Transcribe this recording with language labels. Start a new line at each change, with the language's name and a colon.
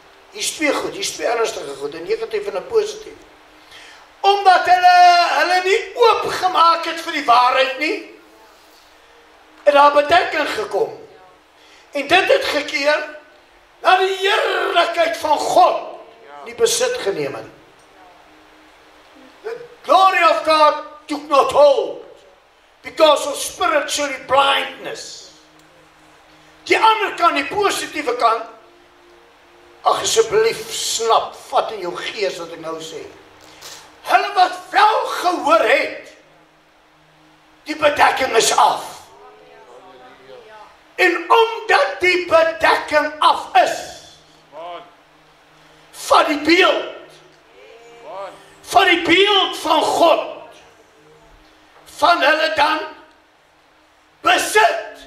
Afrikaans: Hier is twee goed, hier is twee ernstige goed, 'n negatief en 'n positief. Omdat hulle nie oopgemaak het vir die waarheid nie, het daar bedekking gekom. En dit het gekeer na die heerlikheid van God die besit geneem het.
English: The glory of God took not hold because of spiritual blindness.
Afrikaans: Die ander kant, die positiewe kant, ag asseblief snap, vat in jou gees wat ek nou sê. Hulle wat wel gehoor het, die bedekking is af. En omdat die bedekking af is, van die beeld van God, van hulle dan besit.